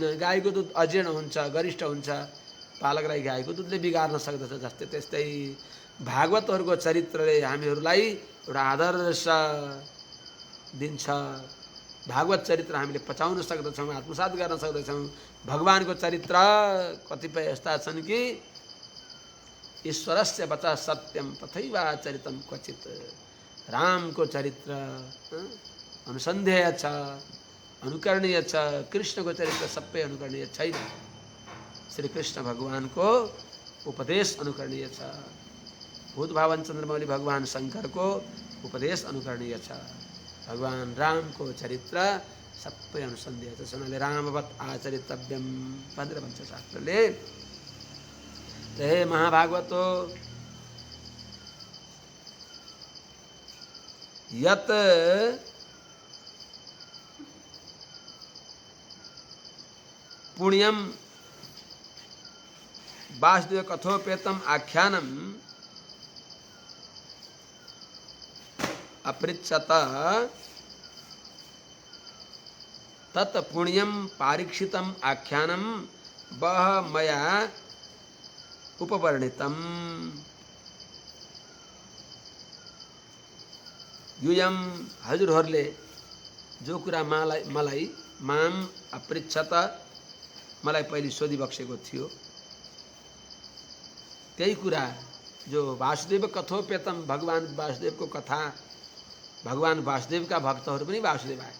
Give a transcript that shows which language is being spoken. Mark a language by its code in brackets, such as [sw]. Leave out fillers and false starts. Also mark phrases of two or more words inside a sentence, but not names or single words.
[ne] गाईको दुध अजीर्ण हुन्छ, गरिष्ठ हुन्छ, बालकलाई गाईको दुधले बिगार्न सक्दछ। जस्तै त्यस्तै भागवतहरूको चरित्रले हामीहरूलाई एउटा आदर्श दिन्छ। भागवत चरित्र हामीले पचाउन सक्दछौँ, आत्मसात गर्न सक्दछौँ। भगवानको चरित्र कतिपय यस्ता छन् कि [sa] ईश्वरस्य वचः सत्यम तथैवा चरितम क्वचित। [ne] रामको चरित्र अनुसन्धेय छ, अनुकरणीय छ। कृष्णको चरित्र सबै अनुकरणीय छैन। श्री कृष्ण भगवानको उपदेश अनुकरणीय छ। भूतभावन चन्द्रमौली भगवान शङ्करको उपदेश अनुकरणीय छ। भगवान रामको चरित्र सबै अनुसन्धेय छ। सुनाले [sa] रामवत् आचरितव्यम [ne] भनेर भन्छ शास्त्रले। [sa] हे महाभागवतो, यत् पुण्यम वासुदेव कथोपेतम आख्यानम अपृच्छत तत् पुण्यम पारीक्षितम आख्यानम वह मया उपवर्णितम। [ne] युयम हजुरहरूले जो कुरा मलाई [sa] माम अपृच्छत [ne] मलाई पहिले सोधिबक्सेको थियो, त्यही कुरा जो [sa] वासुदेव कथोपेतम [ne] भगवान वासुदेवको कथा। भगवान वासुदेवका भक्तहरू पनि वासुदेव आए।